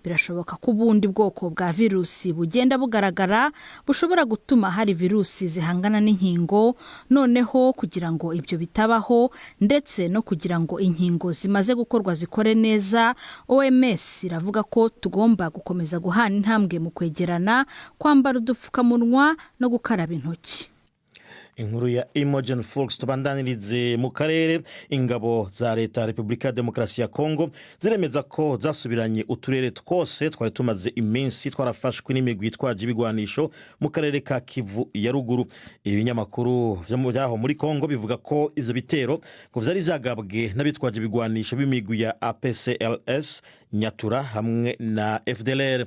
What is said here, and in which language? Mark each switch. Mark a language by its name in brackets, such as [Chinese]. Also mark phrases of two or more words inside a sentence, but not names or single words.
[Kinyarwanda] birashoboka ko ubundi bwoko bwa virusi bugenda bugaragara bushobora gutuma hari virusi zihangana n'inkingo, noneho kugira ngo ibyo bitabaho ndetse no kugira ngo inkingo zimaze gukorwa zikore neza, OMS iravuga ko tugomba gukomeza guhana intambwe mu kwegerana, kwambara udupfukamunwa no gukaraba intoki. [Rundi] Inkuru ya Imogen Fox tubandanirize mu karere. Ingabo za leta ya Repubulika ya Demokarasi ya Kongo ziremeza ko zasubiranye uturere twose twari tumaze iminsi twarafashwe n'imigwi yitwaje ibigwanisho mu karere ka Kivu ya ruguru. Ibinyamakuru vyaho muri Kongo bivuga ko ivyo bitero ngo vyari vyagabwe n'abitwaje ibigwanisho b'imigwi ya APCLS, Nyatura hamwe na FDLR.